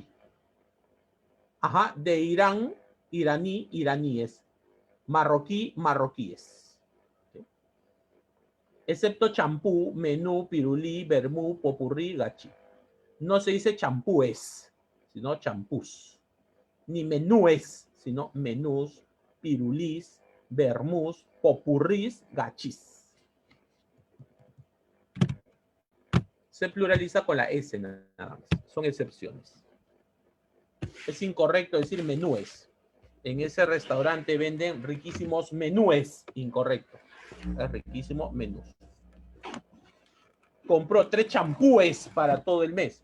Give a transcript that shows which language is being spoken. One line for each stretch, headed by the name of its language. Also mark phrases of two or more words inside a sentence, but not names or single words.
Spanish: Ajá, de Irán, iraní, iraníes. Marroquí, marroquíes. ¿Sí? Excepto champú, menú, pirulí, vermú, popurrí, gachí. No se dice champúes, sino champús. Ni menúes, sino menús, pirulís, vermús, popurrís, gachís. Se pluraliza con la S nada más. Son excepciones. Es incorrecto decir menúes. En ese restaurante venden riquísimos menúes. Incorrecto. Es riquísimo menús. Compró 3 champúes para todo el mes.